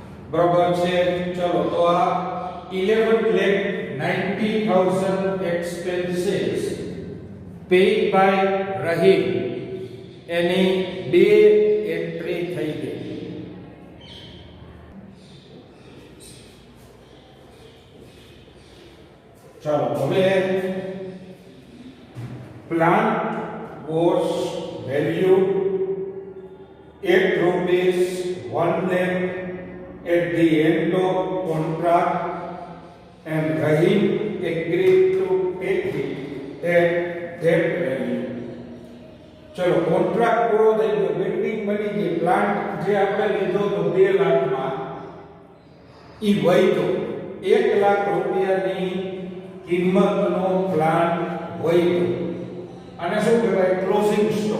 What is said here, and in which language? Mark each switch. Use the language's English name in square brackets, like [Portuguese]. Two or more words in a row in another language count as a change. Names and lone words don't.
[Gujarati] બરોબર છે. ચલો તો આ 11,90,000 [English] expenses paid by Rahim [Gujarati] એની બે એન્ટ્રી થઈ ગઈ. ચાલો હવે [English] plant was valued at rupees 1 lakh at the end of contract and Rahim agreed to take it at that value. [Gujarati] ચલો કોન્ટ્રાક્ટ પૂરો થઈ ગયો, બિલ્ડિંગ બની ગઈ, પ્લાન્ટ જે આપણે લીધો તો 2 લાખમાં ઈ વૈધો 1 લાખ રૂપિયાની કિંમતનો પ્લાન્ટ વૈધો અને શું કહેવાય [English] closing stock.